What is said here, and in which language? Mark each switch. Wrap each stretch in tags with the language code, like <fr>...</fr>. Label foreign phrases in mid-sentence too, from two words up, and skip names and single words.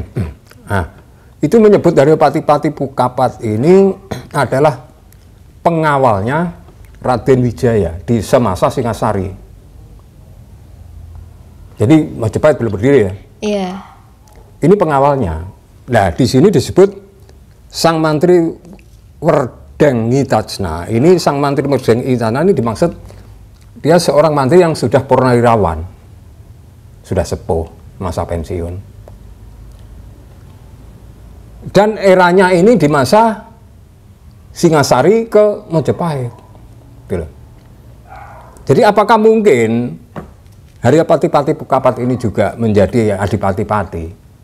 <id>Nah, itu menyebut dari Pati-Pati Pukapat ini adalah pengawalnya Raden Wijaya di semasa Singasari. Jadi Majapahit belum berdiri ya? Iya. Ini pengawalnya. Nah, di sini disebut Sang Mantri Werdeng Ngitajna. Ini Sang Mantri Werdeng Ngitajna ini dimaksud dia seorang mantri yang sudah purnawirawan, sudah sepuh, masa pensiun. Dan eranya ini di masa Singasari ke Majapahit. Gitu. Jadi apakah mungkin Arya Pati-Pati Pukapat ini juga menjadi adipati-pati?</id>